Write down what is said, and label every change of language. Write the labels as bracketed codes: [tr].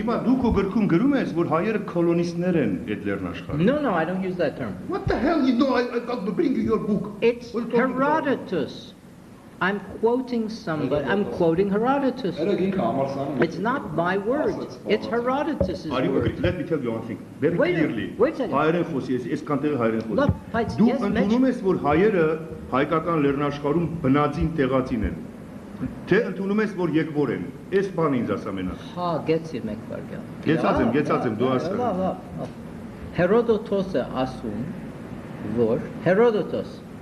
[hy] Հիմա դու քո գրքում գրում ես, որ հայերը կոլոնիստներ են այդ լեռնաշխարհում։ [en] No, I don't use that term. What the hell you know? I got to bring you your book. It's Herodotus. I'm quoting somebody. I'm quoting Herodotus. It's not my words. It's Herodotus's words. Let me tell you one thing. Very clearly. Wait a second. [hy] Հայերեն խոսի, ես կանտեղի հայերեն խոսի։ [en] Look, բայց [hy] դու ես ընդունում ես, որ հայերը հայկական լեռնաշխարհում բնածին տեղացին են։ Թե ընդունում ես, որ եկվոր են։ Այս բանը ինձ ասա մենակ։ Հա, գեցի մեկ վարքյալ։ Գեցած եմ, դու ասա։ Հերոդոտոսը ասում, որ Հերոդոտոս